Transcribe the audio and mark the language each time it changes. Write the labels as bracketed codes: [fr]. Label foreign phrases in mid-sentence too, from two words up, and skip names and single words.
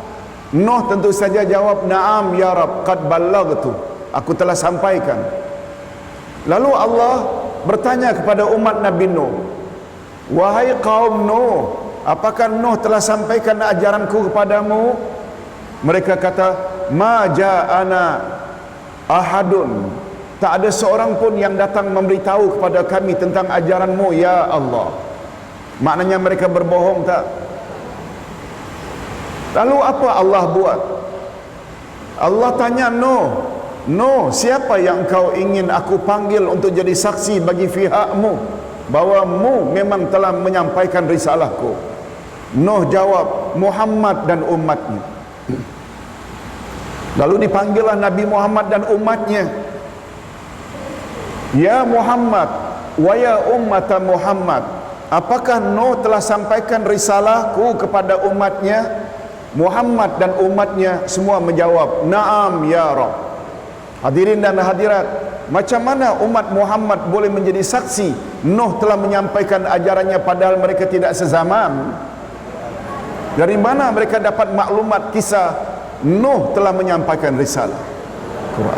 [ms] Nuh tentu saja jawab, [ar] "نعم يا رب، قد بلغت." [ms] Aku telah sampaikan. Lalu Allah bertanya kepada umat Nabi Nuh, "Wahai kaum Nuh, apakah Nuh telah sampaikan ajaranku kepadamu?" Mereka kata, [ar] "ما جاءنا أحد." [ms] Tak ada seorang pun yang datang memberitahu kepada kami tentang ajaranmu ya Allah. Maknanya mereka berbohong tak? Lalu apa Allah buat? Allah tanya Nuh, "Nuh, siapa yang kau ingin aku panggil untuk jadi saksi bagi pihakmu bahawa mu memang telah menyampaikan risalahku?" Nuh jawab, "Muhammad dan umatnya." Lalu dipanggillah Nabi Muhammad dan umatnya. [ar] "يا محمد، ويا أمة محمد, [ms] apakah Nuh telah sampaikan risalahku kepada umatnya?" Muhammad dan umatnya semua menjawab, [ar] "نعم يا رب." [ms] Hadirin dan hadirat, macam mana umat Muhammad boleh menjadi saksi Nuh telah menyampaikan ajarannya padahal mereka tidak sezaman? Dari mana mereka dapat maklumat kisah Nuh telah menyampaikan risalah Quran?